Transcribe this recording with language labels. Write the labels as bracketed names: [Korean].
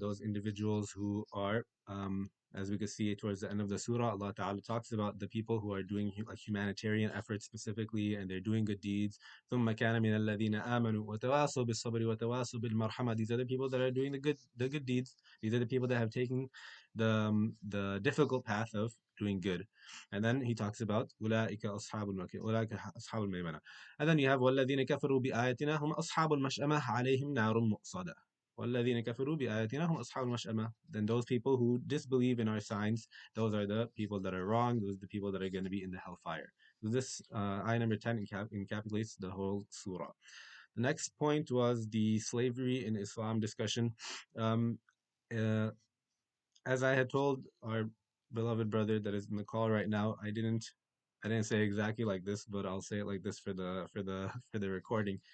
[English] Those individuals who are, as we can see towards the end of the surah, Allah Ta'ala talks about the people who are doing like humanitarian efforts specifically, and they're doing good deeds. [Arabic] ثُمَّ كَانَ مِنَ الَّذِينَ آمَنُوا وَتَوَاصَوْا بِالصَّبْرِ وَتَوَاصَوْا بِالْمَرْحَمَةِ. [English] These are the people that are doing the good deeds. These are the people that have taken the difficult path of doing good. And then he talks about [Arabic] أُولَٰئِكَ أَصْحَابُ الْمَكْرِ أُولَٰئِكَ أَصْحَابُ الْمَيْمَنَةِ. [English] And then you have [Arabic] وَالَّذِينَ كَفَرُوا بِآيَاتِنَا هُمْ أَصْحَابُ الْمَشْأَمَةِ عَلَيْهِمْ نَارٌ مُؤْصَدَةٌ. وَالَّذِينَ كَفَرُوا بِآيَاتِنَا هُمْ أَصْحَابُ الْمَشْأَمَةِ. [English] Then those people who disbelieve in our signs, those are the people that are wrong. Those are the people that are going to be in the hellfire. So this ayah number 10 encapsulates the whole surah. The next point was the slavery in Islam discussion. Um, uh, as I had told our beloved brother that is in the call right now, I didn't say exactly like this, but I'll say it like this for the recording.